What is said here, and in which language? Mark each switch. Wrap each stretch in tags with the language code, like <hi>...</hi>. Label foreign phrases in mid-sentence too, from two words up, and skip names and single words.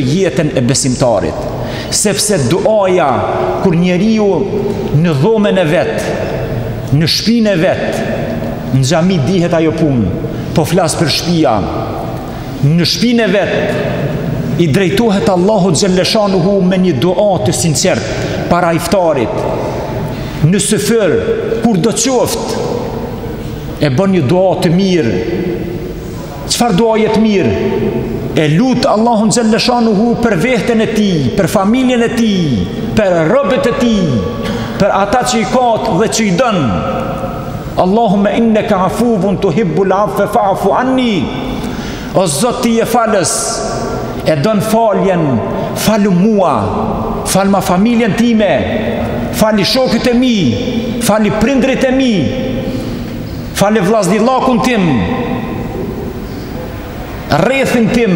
<sq>jetën e besimtarit, sepse duaja kur njeriu në dhomën e vet, në shtëpinë e vet, në xhami dihet ajo punë, po flas për shtëpia, në shtëpinë e vet i drejtohet Allahu Gjellëshanuhu me një dua të sinqert para iftarit, në sëfër, kur do qoftë, e bën një dua të mirë. Çfarë duaje të mirë? E lut Allahun Gjellëshanuhu për veten e tij, për familjen e tij, për robët e tij, për ata që i ka dhe që i dën.</sq> <ar>اللهم إنك عفو تحب العفو فاعف عني.</ar> <sq>O Zot, ti je falës, e don faljen, falu mua, falma familjen time, fali shokët e mi, fali prindrit e mi, fali vllaznillakun tim, rrethin tim.</sq>